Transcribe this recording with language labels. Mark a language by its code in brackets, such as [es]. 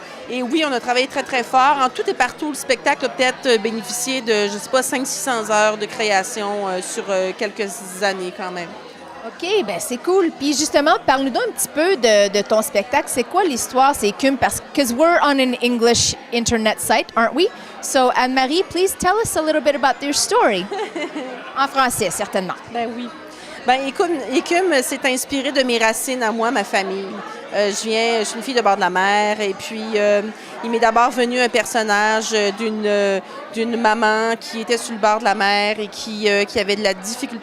[fr] Et oui, on a travaillé très, très fort. En tout et partout, le spectacle a peut-être bénéficié de, je ne sais pas, 500-600 heures de création sur quelques années quand même. OK, bien c'est cool. Puis justement, parle-nous donc un petit peu de ton spectacle. C'est quoi l'histoire? C'est Écume? Parce que [en] we're on an English internet site, aren't we? So, Anne-Marie, please tell us a little bit about your story. [fr] En français, certainement. Ben oui. Ben Écume s'est inspiré de mes racines à moi, ma famille. Je suis une fille de bord de la mer et puis il m'est d'abord venu un personnage d'une maman qui était sur le bord de la mer et qui avait de la difficulté.